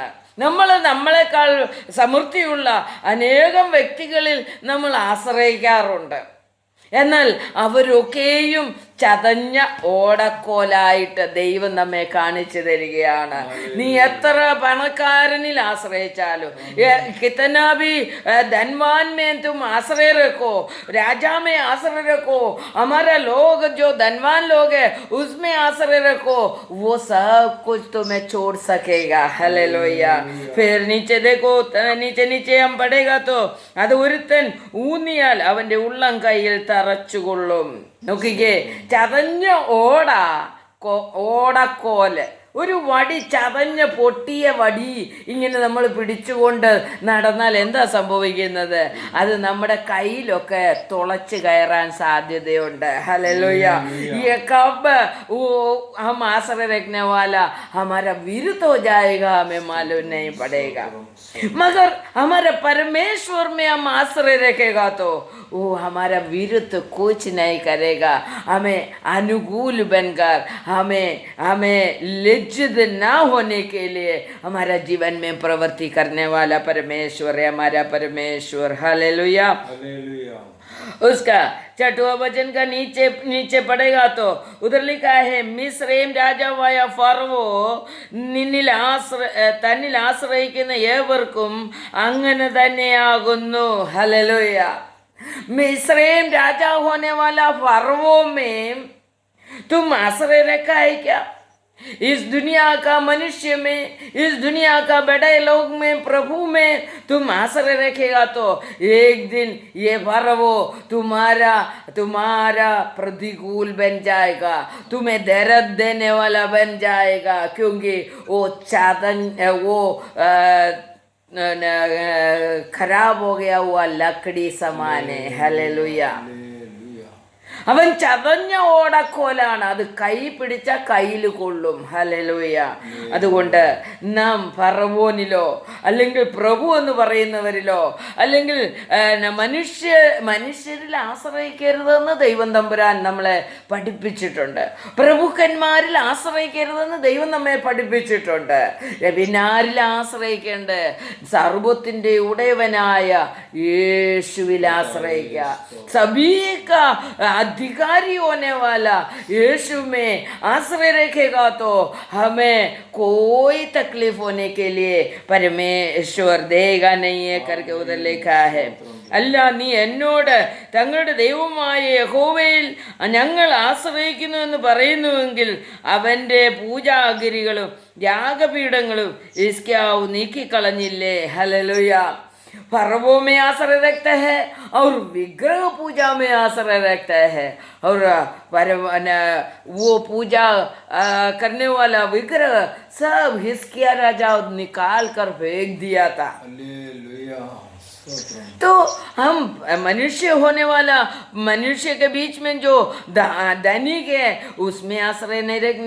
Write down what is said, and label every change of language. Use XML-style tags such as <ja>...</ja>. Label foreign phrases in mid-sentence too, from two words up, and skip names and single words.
<ml>നമ്മളെക്കാൾ സമൃദ്ധിയുള്ള അനേകം വ്യക്തികളിൽ നമ്മൾ ആശ്രയിക്കാറുണ്ട്. എന്നാൽ അവരൊക്കെയും ചതഞ്ഞ ഓടക്കോലായിട്ട് ദൈവം നമ്മെ കാണിച്ചു തരികയാണ്. നീ എത്ര പണക്കാരനിൽ ആശ്രയിച്ചാലും,</ml> <hi>कितना भी धनवान में तुम आश्रय रखो, राजा में आश्रय रखो, हमारा लोग जो धनवान लोग है उसमें आश्रय रखो, वो सब कुछ तुम्हें छोड़ सकेगा. हालेलुया. फिर नीचे देखो, नीचे हम पढ़ेगा तो</hi> <ml>അത് ഒരുത്തൻ ഊന്നിയാൽ അവൻ്റെ ഉള്ളം കയ്യിൽ തറച്ചുകൊള്ളും. നോക്കിക്കേ, ചതഞ്ഞ ഓടക്കോല് ഒരു വടി, ചതഞ്ഞ പൊട്ടിയ വടി ഇങ്ങനെ നമ്മൾ പിടിച്ചുകൊണ്ട് നടന്നാൽ എന്താ സംഭവിക്കുന്നത്? അത് നമ്മുടെ കയ്യിലൊക്കെ തുളച്ച് കയറാൻ സാധ്യതയുണ്ട്. ഹല്ലേലൂയ.</ml> <hi>ये कब वो हम आश्रय रखने वाला हमारा विरुद्ध हो जाएगा, हमें मालूम नहीं पड़ेगा। मगर हमारे परमेश्वर में हम आश्रय रखेगा तो वो हमारा विरुद्ध कुछ नहीं करेगा। हमें अनुकूल बनकर हमें लज्जित ना होने के लिए हमारा जीवन में प्रवृत्ति करने वाला परमेश्वर है, हमारा परमेश्वर। हालेलुया। उसका 6वां वचन का नीचे पड़ेगा तो उधर लिखा है,</hi> <ml>മിസ്രയീം രാജാവായ ഫറവോ തന്നിൽ ആശ്രയിക്കുന്ന ഏവർക്കും അങ്ങനെ തന്നെയാകുന്നു. ഹല്ലേലൂയ.</ml> <hi>मिस्रैम राजा होने वाला फरो में तुम आश्रय रखा है क्या? इस दुनिया का मनुष्य में, इस दुनिया का बड़े लोग में, प्रभु में तुम आश्रय रखेगा तो एक दिन ये फरो तुम्हारा प्रतिकूल बन जाएगा, तुम्हें दर्द देने वाला बन जाएगा, क्योंकि वो खराब हो गया हुआ लकड़ी समान है. हालेलुया.</hi> <ml>അവൻ ചതഞ്ഞ ഓടക്കോലാണ്, അത് കൈ പിടിച്ച കയ്യിൽ കൊള്ളും. ഹല്ലേലൂയ. അതുകൊണ്ട് നാം ഫറവോനിലോ അല്ലെങ്കിൽ പ്രഭു എന്ന് പറയുന്നവരിലോ അല്ലെങ്കിൽ മനുഷ്യരിൽ ആശ്രയിക്കരുതെന്ന് ദൈവം തമ്പുരാൻ നമ്മളെ പഠിപ്പിച്ചിട്ടുണ്ട്. പ്രഭുക്കന്മാരിൽ ആശ്രയിക്കരുതെന്ന് ദൈവം നമ്മെ പഠിപ്പിച്ചിട്ടുണ്ട്. പിന്നാരിൽ ആശ്രയിക്കേണ്ടത്? സർവ്വത്തിൻ്റെ ഉടയവനായ യേശുവിൽ ആശ്രയിക്കുക.</ml> <hi>സബീക अधिकारी होने वाला यीशु में आश्रय रखेगा तो हमें कोई तकलीफ होने के लिए परमेश्वर देगा नहीं है करके उधर लिखा है.</hi> <ml>അല്ല, നീ എന്നോട് തങ്ങളുടെ ദൈവമായ യഹോവയിൽ ഞങ്ങൾ ആശ്രയിക്കുന്നു എന്ന് പറയുന്നുവെങ്കിൽ അവൻ്റെ പൂജാഗിരികളും യാഗപീഠങ്ങളും ഹിസ്കിയാവ് നീക്കിക്കളഞ്ഞില്ലേ? ഹല്ലേലൂയ.</ml> <hi>फरवो में आश्रय रखता है और विग्रह पूजा में आश्रय रखता है, और वो पूजा करने वाला विग्रह सब हिजकिय्याह राजा निकाल कर फेंक दिया था. तो हम मनुष्य होने वाला, मनुष्य के बीच में जो धनिक है उसमें आश्रय नहीं रखने</hi>